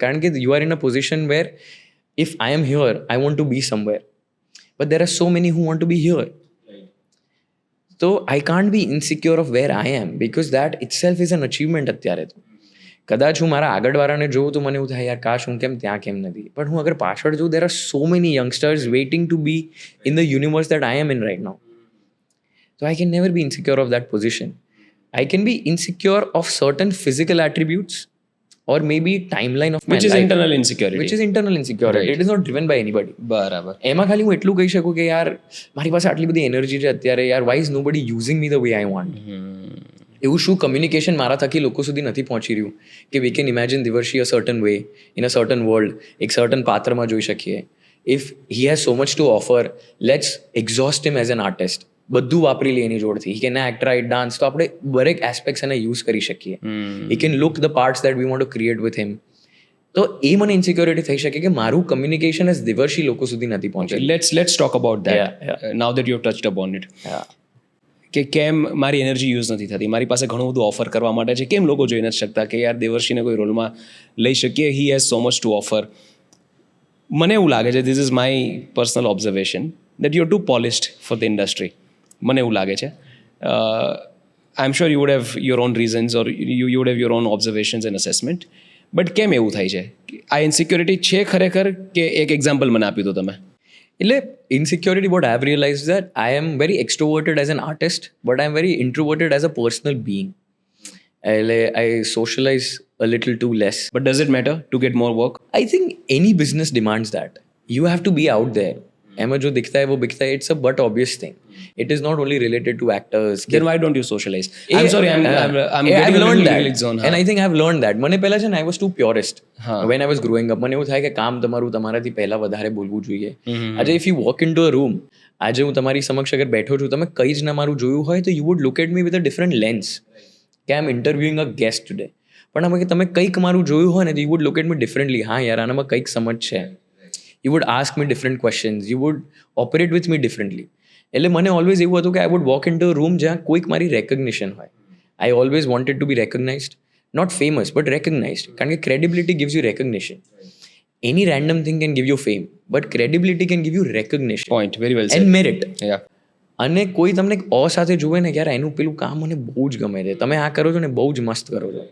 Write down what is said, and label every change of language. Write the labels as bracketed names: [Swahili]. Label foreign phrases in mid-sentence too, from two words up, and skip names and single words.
[Gujarati] કારણ કે [English] you are in a position where if I am here, I want to be somewhere, but there are so many who want to be here. તો I can't be insecure of where I am, because that itself is an achievement. [Gujarati] અત્યારે તો કદાચ હું મારા આગળવાળાને જોઉં તો મને એવું થાય યાર કાશ હું કેમ ત્યાં કેમ નથી, પણ હું અગર પાછળ જોઉં, [English] there are so many youngsters waiting to be in the universe that I am in right now. So I can never be insecure of that position. I can be insecure of certain physical attributes or maybe timeline of my which is life. internal insecurity. Which is internal insecurity. Right. It is not driven by anybody. [Gujarati] બરાબર. એમાં ખાલી હું એટલું કહી શકું કે યાર મારી પાસે આટલી બધી એનર્જી છે અત્યારે, યાર [English] why is nobody using me the way I want. [Gujarati] એવું શું કમ્યુનિકેશન મારા થકી લોકો સુધી નથી પહોંચી રહ્યું કે [English] we can imagine દિવર્ષી a certain way in a certain world, [Gujarati] એક સર્ટન પાત્રમાં જોઈ શકીએ. [English] If he has so much to offer, let's exhaust him as an artist. [Gujarati] બધું વાપરી લે એની જોડથી. [English] He can act, write, dance, [Gujarati] તો આપણે દરેક એસ્પેક્ટ્સ એને યુઝ કરી શકીએ. [English] He can look the parts that we want to create with him. [Gujarati] તો એ મને ઇન્સિક્યોરિટી થઈ શકે કે મારું કમ્યુનિકેશન એઝ દિવર્ષી લોકો સુધી નથી પહોંચે. [English] Let's talk about that. Yeah. Now that you have touched upon it. [Gujarati] કે કેમ મારી એનર્જી યુઝ નથી થતી, મારી પાસે ઘણું બધું ઓફર કરવા માટે છે, કેમ લોકો જોઈ નથી શકતા કે યાર દેવર્ષીને કોઈ રોલમાં લઈ શકીએ, [English] he has so much to offer. [Gujarati] મને એવું લાગે છે, [English] this is my personal observation, that you are too polished for the industry. [Gujarati] મને એવું લાગે છે. [English] I am sure you would have your own reasons or you would have your own observations and assessment, but [Gujarati] કેમ એવું થાય છે? આ ઇન્સિક્યોરિટી છે ખરેખર, કે એક એક્ઝામ્પલ મને આપ્યું તો તમે? [English] એટલે insecurity, what I have realise that I am very extroverted as an artist, but I am very introverted as a personal being. એટલે I socialize a little too less. But does it matter to get more work? I think any business demands that. You have to be out there. [Hindi] એમાં जो दिखता है वो बिकता है, [English] it's a but obvious thing. It is not only related to actors. Then why don't you socialize? I'm sorry, I'm I've getting learned a that. little zone. And I think I've learned that. [Gujarati] મને પહેલા છે ને [English] I was too purist. [Gujarati] હા. [English] When I was growing up, [Gujarati] મને એવું થાય કે કામ તમારું તમારાથી પહેલા વધારે બોલવું જોઈએ. [English] આજે if you walk into a room, [Gujarati] આજે હું તમારી સમક્ષ અગર બેઠો છું, તમે કંઈ જ ના મારું જોયું હોય તો [English] you would look at me with a different lens. કે I'm interviewing a guest today. [Gujarati] પણ આમાં કે તમે કંઈક મારું જોયું હોય ને તો [English] you would look at me differently. [Gujarati] હા યાર આનામાં કંઈક સમજ છે. [English] You would ask me different questions. You would operate with me differently. [Gujarati] એટલે મને ઓલવેઝ એવું હતું કે [English] I would walk into room [Gujarati] જ્યાં કોઈક મારી રેકગ્નિશન હોય. [English] I always wanted to be recognized, not famous but recognized, [Gujarati] કારણ કે [English] credibility gives you recognition. Any random thing can give you fame, but credibility can give you recognition Point, very well and merit. યા [Gujarati] અને કોઈ તમને અ સાથે જુએ ને, યાર એનું પેલું કામ મને બહુ જ ગમે છે, તમે આ કરો છો ને બહુ જ મસ્ત કરો છો.